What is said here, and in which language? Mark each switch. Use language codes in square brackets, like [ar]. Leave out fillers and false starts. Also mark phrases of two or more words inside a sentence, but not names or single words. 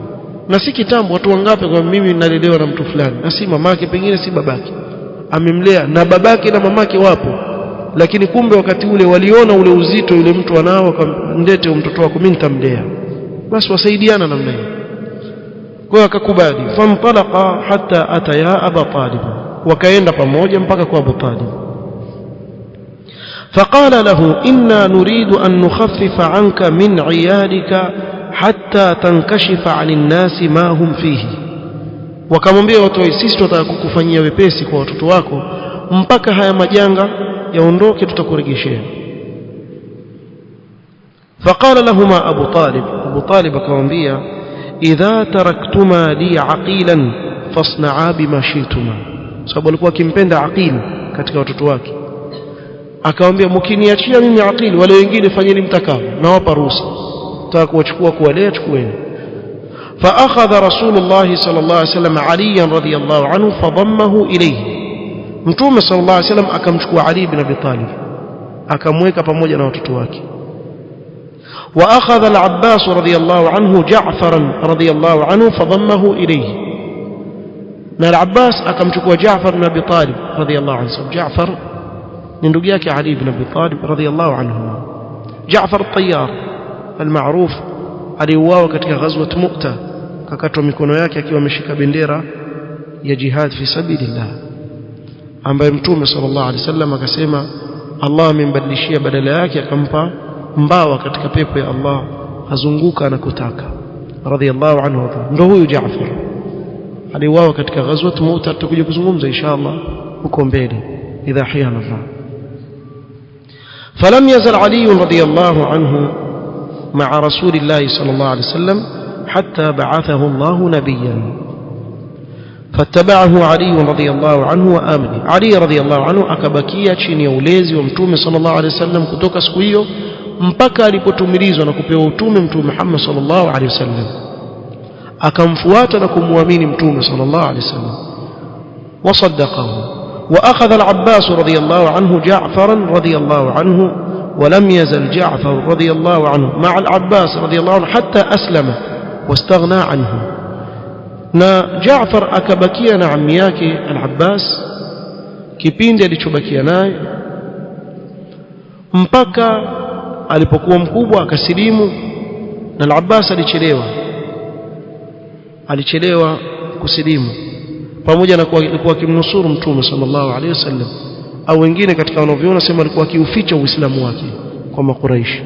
[sw] Na si kitambo, watu wangapi kwa mimi nalelewa na mtu fulani, na si mamake pengine si babake amemlea, na babake na mamake wapo, lakini kumbe wakati ule waliona ule uzito yule mtu anao, akamndete mtoto wako mimi nitamlea, basi wasaidiana namna hiyo. Kwa akakubali, [ar] فانطلق حتى أتيا [sw] Abu Talib, wakaenda pamoja mpaka kwa Abu Talib. [ar] فقال له إنا نريد أن نخفف عنك من عيالك حتى تنكشف عن الناس ما هم فيه. [sw] wakamwambia watu, sisi tutataka kukufanyia wepesi kwa watoto wako mpaka haya majanga yaondoke, tutakurejeshea. [ar] فقال لهما أبو طالب akamwambia, إذا تركتما لي عقيلا فاصنعا بما شئتما, [sw] sababu alikuwa akimpenda Aqil katika watoto wake. Akamwambia, mkiniachia mimi Aqil, wale wengine fanyeni mtakao, na wapa ruhusa, nataka kuwachukua kuwalea, chukueni. [ar] فأخذ رسول الله صلى الله عليه وسلم عليا رضي الله عنه فضمه إليه, Mtume صلى الله عليه وسلم [sw] akamchukua Ali ibn Abi Talib akamweka pamoja na watoto wake. [ar] وأخذ العباس رضي الله عنه جعفرا رضي الله عنه فضمه إليه, [sw] na العباس akamchukua Jaafar ibn Abi Talib [ar] رضي الله عنه. [sw] Jaafar ni ndugu yake Ali ibn Abi Talib [ar] رضي الله عنه. [sw] Jaafar al-Tayyar al-ma'ruf aliuawa katika ghazwat Mu'ta, kakatwa mikono yake akiwa ameshika bendera ya [ar] جهاد في سبيل الله, [sw] ambaye Mtume [ar] صلى الله عليه وسلم [sw] akasema Allah amembadilishia badala yake, akampa mbawa katika pepo ya Allah, azunguka anakotaka. [ar] رضي الله عنه. [sw] Ndio huyu Jaafar aliuawa katika ghazwat Mu'ta, tutakuja kuzungumza inshallah huko mbele [ar] إذا أحيانا الله. فلم يزل علي رضي الله عنه مع رسول الله صلى الله عليه وسلم حتى بعثه الله نبيا، فاتبعه علي رضي الله عنه وآمنه. علي رضي الله عنه [sw] akabakia chini ya ulezi wa Mtume [ar] صلى الله عليه وسلم [sw] kutoka siku hiyo mpaka alipotumilizwa na kupewa utume Mtume Muhammad [ar] صلى الله عليه وسلم, [sw] akamfuata na kumwamini Mtume [ar] صلى الله عليه وسلم. وصدقه. وأخذ العباس رضي الله عنه جعفرا رضي الله عنه، ولم يزل جعفر رضي الله عنه مع العباس رضي الله عنه حتى أسلم واستغنى عنه. [sw] na Jaafar akabakia na ammi yake al-Abbas kipindi alichobakia naye mpaka alipokuwa mkubwa akasilimu. Na al-Abbas alichelewa kusilimu, pamoja na kuwa alikuwa akimnusuru Mtume [ar] صلى الله عليه وسلم, [sw] au wengine katika wanavyona sema alikuwa akiuficha Uislamu wake kwa Makuraishi.